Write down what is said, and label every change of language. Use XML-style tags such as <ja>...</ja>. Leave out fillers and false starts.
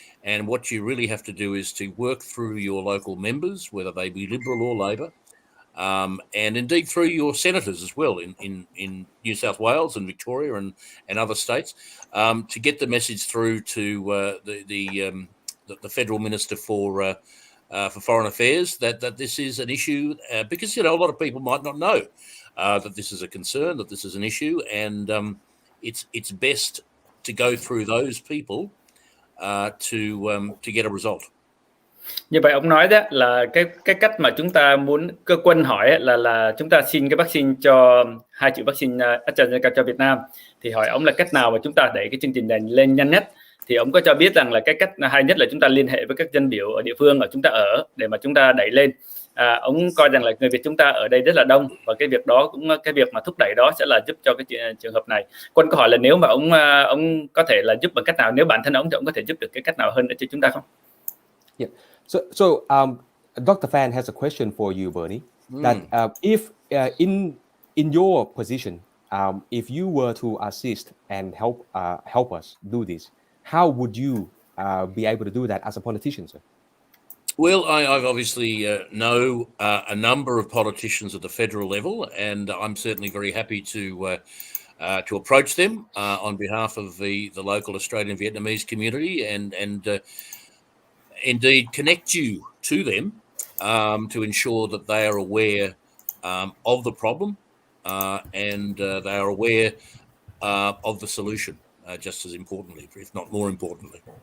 <en>And what you really have to do is to work through your local members, whether they be Liberal or Labor, and indeed through your senators as well in New South Wales and Victoria and other states, to get the message through to the federal minister for Foreign Affairs that this is an issue, because a lot of people might not know that this is a concern, that this is an issue, and it's best to go through those people to get a result.</en> <vi>Như vậy ông nói đó là cái cách mà chúng ta muốn cơ quan hỏi là chúng ta xin cái vaccine cho 2 triệu vaccine AstraZeneca cho Việt Nam, thì hỏi ông là cách nào mà chúng ta đẩy cái chương trình này lên nhanh nhất. Thì ông có cho biết rằng là cái cách hay nhất là chúng ta liên hệ với các dân biểu ở địa phương ở chúng ta ở để mà chúng ta đẩy lên. Ông coi rằng là người Việt chúng ta ở đây rất là đông, và cái việc mà thúc đẩy đó sẽ là giúp cho cái trường hợp này. Quân có hỏi là nếu mà ông có thể là giúp bằng cách nào, nếu bản thân ông thì ông có thể giúp được cái cách nào hơn nữa cho chúng ta không?</vi> <en>Yeah. So Dr. Phan has a question for you, Bernie. That if in your position, if you were to assist and help us do this, how would you be able to do that as a politician, sir? Well, I've obviously know a number of politicians at the federal level, and I'm certainly very happy to approach them on behalf of the local Australian Vietnamese community, and indeed connect you to them to ensure that they are aware of the problem and they are aware of the solution, just as importantly, if not more importantly.</en>